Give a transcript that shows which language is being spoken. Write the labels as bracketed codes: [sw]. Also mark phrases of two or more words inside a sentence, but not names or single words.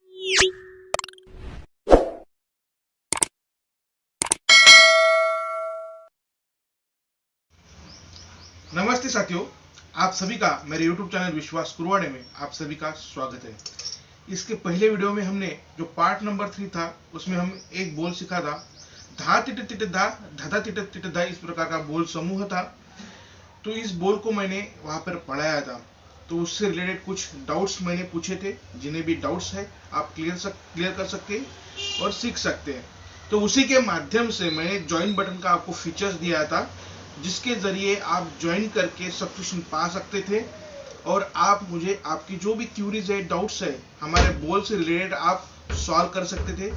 [hi] नमस्ते साथियों, आप सभी का मेरे YouTube चैनल विश्वास कुरवाड़े में आप सभी का स्वागत है। इसके पहले वीडियो में हमने जो [en] part number [hi] 3 था उसमें हम एक बोल सीखा था। धा तिट तिट धा, धाधा तिट तिट धा, इस प्रकार का बोल समूह था। तो इस बोल को मैंने वहां पर पढ़ाया था। तो उससे रिलेटेड कुछ डाउट्स मैंने पूछे थे। जिन्हें भी डाउट्स है आप क्लियर कर सकते हैं और सीख सकते हैं। तो उसी के माध्यम से मैंने [en] join button [hi] का आपको फीचर्स दिया था, जिसके जरिए आप ज्वाइन करके सब्सक्रिप्शन पा सकते थे और आप मुझे आपकी जो भी क्यूरीज है, डाउट्स है, हमारे बोल से रिलेटेड आप सॉल्व कर सकते थे।